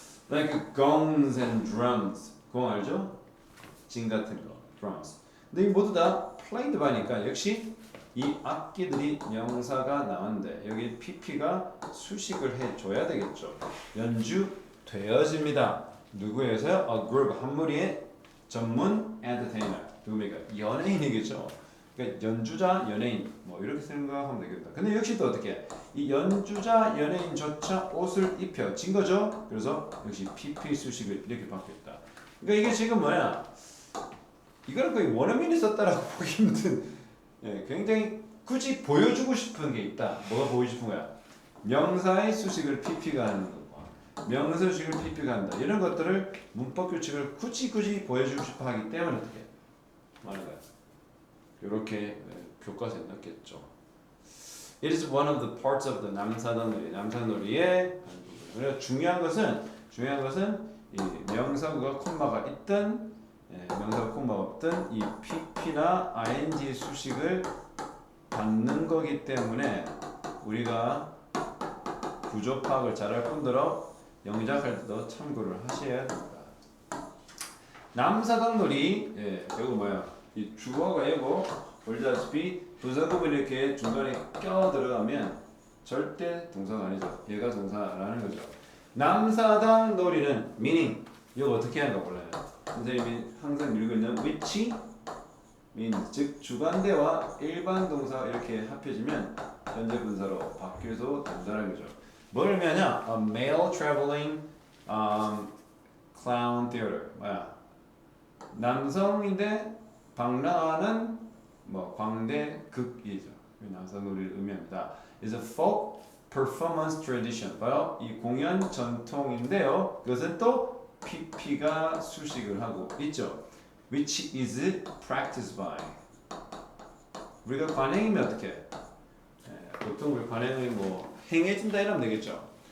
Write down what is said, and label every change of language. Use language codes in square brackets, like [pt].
[en] like gongs and drums, [ko] 공 알죠? 진 같은 거, drums. 근데 이 모두 다 played by니까 역시 이 악기들이 명사가 나왔는데 여기 PP가 수식을 해줘야 되겠죠. 연주되어집니다. 누구에서요? [en] A group, [ko] 한 무리의 전문 entertainer. 누굽니까? 연예인이겠죠. 그러니까 연주자, 연예인 뭐 이렇게 생각하면 되겠다. 근데 역시 또 어떻게 이 연주자, 연예인조차 옷을 입혀진 거죠. 그래서 역시 PP 수식을 이렇게 바뀌었다. 그러니까 이게 지금 뭐야? 이거는 거의 원어민이 썼다라고 보기 힘든 굉장히 굳이 보여주고 싶은 게 있다. 뭐가 보여주고 싶은 거야? 명사의 수식을 PP가 하는 거고 명사 수식을 PP가 한다. 이런 것들을 문법 규칙을 굳이 보여주고 싶어 하기 때문에 어떻게 말하는 거야? 이렇게 교과서에 넣겠죠. [en] It is one of the parts of the 남사단놀이. [ko] 남사놀이의 그래서 중요한 것은 이 명사구가 콤마가 있든 명사가 콤마가 없든 이 PP나 ing 수식을 받는 거기 때문에 우리가 구조 파악을 잘할 뿐더러 영작할 때도 참고를 하셔야 됩니다. 남사당놀이 이거 뭐야? 이 주어가 이고 보시다시피 부사 부분이 이렇게 중간에 껴 들어가면 절대 동사가 아니죠. 얘가 동사라는 거죠. 남사당 놀이는 meaning 이거 어떻게 하는가 몰라요. 선생님이 항상 밀고 있는 which means 즉 주관대와 일반 동사 이렇게 합해지면 현재 분사로 바뀌어도 된다는 거죠. 뭘 의미하냐? [en] A male traveling clown theater [ko] 뭐야? 남성인데 방랑하는 뭐 광대 극이죠. 남성 놀이를 의미합니다. [en] is a folk performance tradition. [ko] 바로 이 공연 전통인데요. 그것은 또 PP가 수식을 하고 있죠. [en] which is practiced by. [ko] 우리가 관행이면 어떻게? 보통 우리 관행이 뭐 행해진다 이러면 되겠죠.